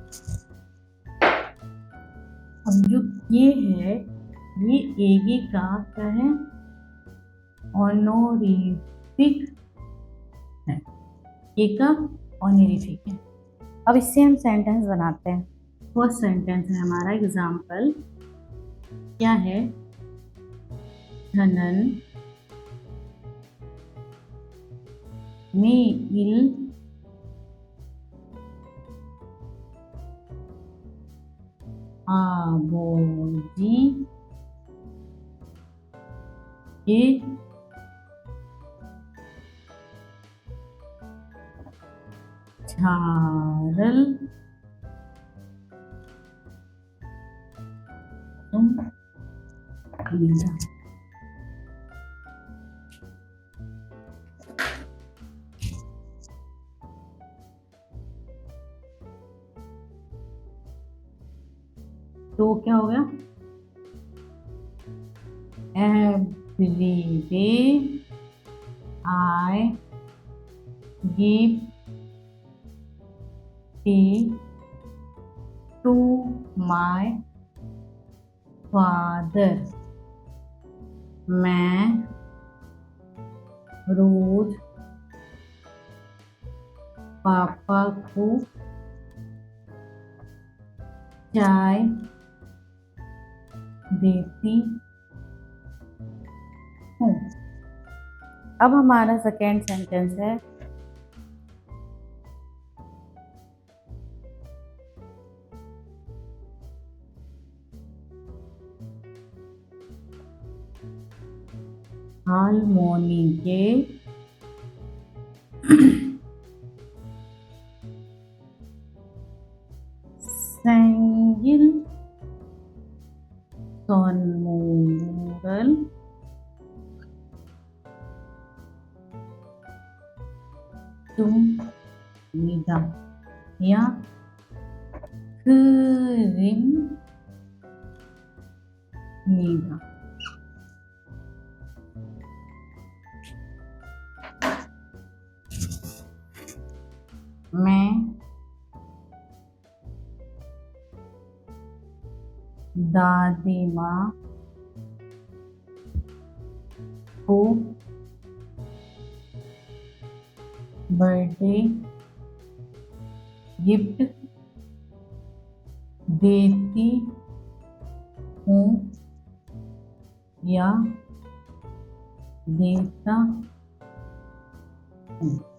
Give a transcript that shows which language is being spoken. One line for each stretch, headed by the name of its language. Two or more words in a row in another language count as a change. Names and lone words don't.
Hindi: अब जो ये है, ये एगे का क्या है, ऑनरिफिक है, ए का ऑनरिफिक है। अब इससे हम सेंटेंस बनाते हैं।
English: first sentence
Hindi: है हमारा एग्जाम्पल, क्या है,
Korean: 저는 매일 아버지의 차를 줍니다.
Hindi: तो क्या हो गया,
English: every day I give tea to my father।
Hindi: मैं रोज पापा को चाय देती हूँ। अब हमारा
English: second sentence
Hindi: है,
Korean: 할머니께 생일 선물을 줍니다 या 드립니다।
Hindi: मैं दादी माँ को
English: birthday gift
Hindi: देती हूँ या देता हूँ।